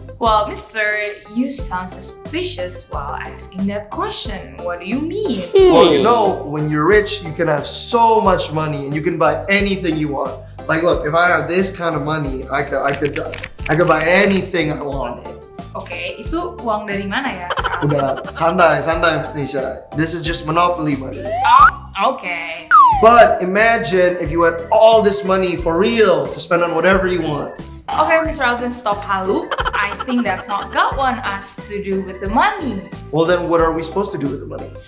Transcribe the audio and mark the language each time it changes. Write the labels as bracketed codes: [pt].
[en] Well, Mister, you sound suspicious while asking that question. What do you mean? Well, you know, when you're rich, you can have so much money and you can buy anything you want. Like, look, if I have this kind of money, I could buy anything I wanted. [id] Oke, itu uang dari mana ya? Udah, santai, Miss Nisha. [en] This is just monopoly money. Oh, okay. But imagine if you had all this money for real to spend on whatever you want. Okay, Mr. Alvin, stop halu. I think that's not God want us to do with the money. Well, then what are we supposed to do with the money?